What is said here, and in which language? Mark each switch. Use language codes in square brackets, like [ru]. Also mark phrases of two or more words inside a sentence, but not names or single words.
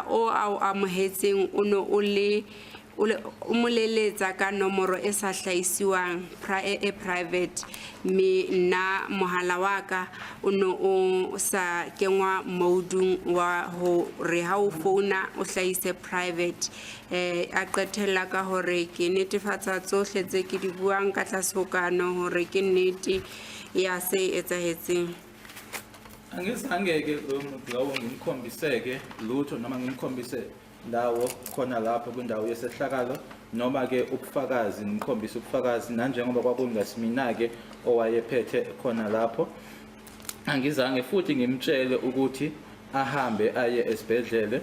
[st] o a amohetseng o no o moleletsa ka nomoro e sa hlaisiwang private mme nna mohala wa ka o no o sa kenwa modung wa ho re ha o founa o hlaise private a qetella ka hore ke netefatsa tsohle tse ke di buang ka tlasokano hore ke nnete ya se etsahetseng. [zu] Angizange-ke lo muntu lawo ngimkhombiseke lutho noma ngimkhombise ndawo khona lapho kwindawo yesehlakalo noma ke ubufakazi ngimkhombisa ubufakazi nanjengoba kwakungasimina-ke owayephethe khona lapho angizange futhi ngimtshele ukuthi ahambe aye esibhedlele